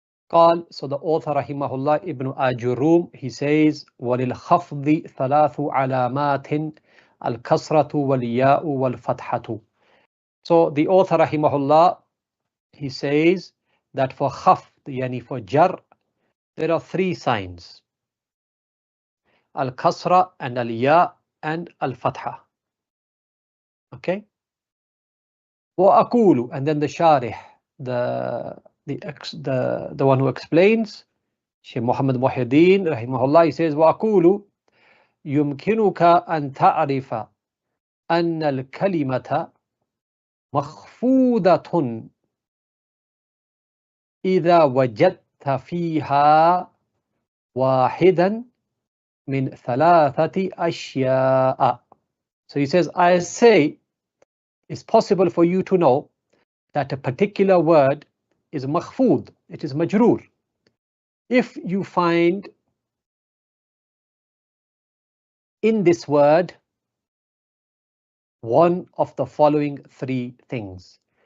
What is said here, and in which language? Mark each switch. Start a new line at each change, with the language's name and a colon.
Arabic: قال,
English: so the author rahimahullah ibn Ājurrum, he says,
Arabic: وَلِلْخَفْضِ ثَلَاثُ عَلَامَاتٍ الْكَسْرَةُ وَالْيَاءُ وَالْفَتْحَةُ.
English: So the author rahimahullah, he says that for khafd, yani for jar, there are three signs: al-kasra and al-ya and al-fatha. Okay.
Arabic: وَأَقُولُ,
English: and then the sharih, the one who explains, Shaykh Muhammad Muhyiddin rahimahullah, he says,
Arabic: وَأَقُولُ يُمْكِنُكَ أَن تَعْرِفَ أَنَّ الْكَلِمَةَ مَخْفُودَةٌ إِذَا وَجَدْتَ فِيهَا وَاحِدًا مِنْ ثَلَاثَةِ أَشْيَاءَ.
English: So he says, I say, it's possible for you to know that a particular word is makhfood, it is majroor, if you find in this word one of the following three things.